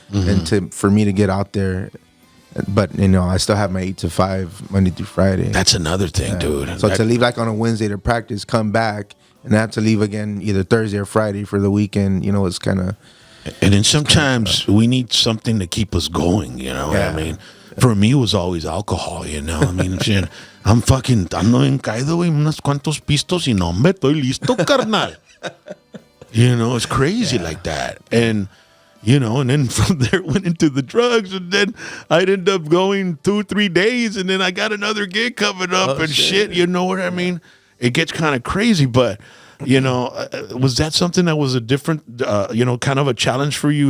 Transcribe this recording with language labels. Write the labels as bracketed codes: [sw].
[en] And for me to get out there. But I still have my 8 to 5 Monday through Friday. That's another thing, dude. So to leave like on a Wednesday to practice, come back, and I have to leave again either Thursday or Friday for the weekend. It's kind of. And then sometimes we need something to keep us going. You know what I mean? For me, it was always alcohol. I mean, [es] ando en caído, güey, unos cuantos pistos y no, hombre, estoy listo, carnal. [en] It's crazy like that, and. And then from there went into the drugs, and then I'd end up going 2-3 days, and then I got another gig coming up shit. You know what I mean? It gets kind of crazy, but was that something that was a different, kind of a challenge for you?